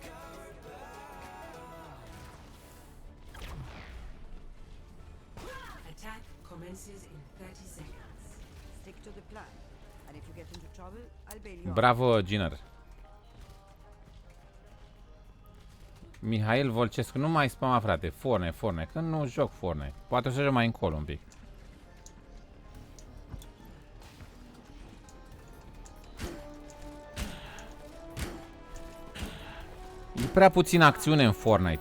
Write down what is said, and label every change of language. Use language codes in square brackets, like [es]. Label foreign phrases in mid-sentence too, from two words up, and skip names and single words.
[en] Attack commences in 30 seconds. Stick to the plan. And if you get into trouble, I'll bail you out. [ro] Bravo, Giner. Mihail Volcescu, nu mai spama, frate. Fortnite. Când nu joc Fortnite. Poate o să joc mai încolo un pic. E prea puțină acțiune în Fortnite.